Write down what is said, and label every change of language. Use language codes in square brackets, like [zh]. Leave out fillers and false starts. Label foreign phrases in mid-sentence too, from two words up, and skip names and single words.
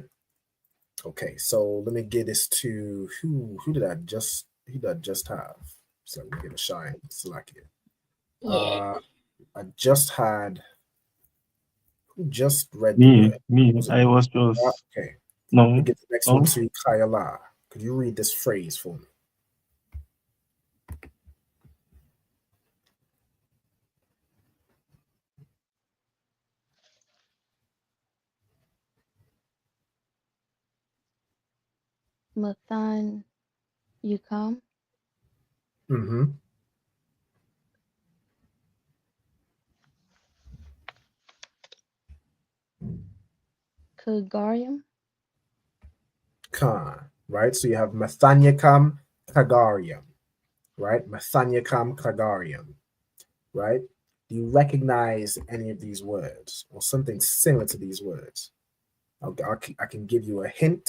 [en] Okay, so let me give this to who did I just have? So let me give a shine. Select it. I just had who just read the word. I was just okay. no. Let me get the next one to Kayala. Could you read this phrase for me? Mathan Yukam. Mm-hmm. Kagarium. Right? So you have Mathanyakam Kagarium, right? Mathanyakam Kagarium, right? Do you recognize any of these words or something similar to these words? I can give you a hint.